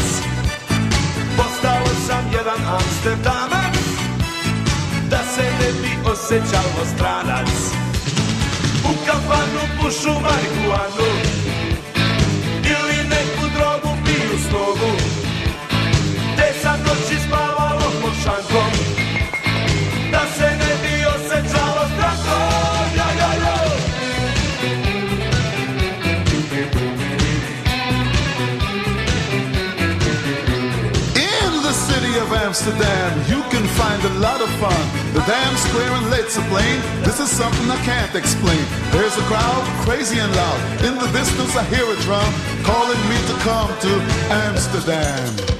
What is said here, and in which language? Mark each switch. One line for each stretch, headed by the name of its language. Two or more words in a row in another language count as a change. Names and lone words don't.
Bosnian: Postao sam jedan Amsterdamac, da se ne bi osjećalo stranac. U kafanu pušu marihuanu ili neku drogu piju s nogu, te sam noći spavalo pod šankom, da se ne bi osjećalo strancom. Jo, jo, jo.
English: In the city of Amsterdam, you can find a lot of fun. The damn square and let's plain. This is something I can't explain. There's a crowd, crazy and loud. In the distance I hear a drum calling me to come to Amsterdam.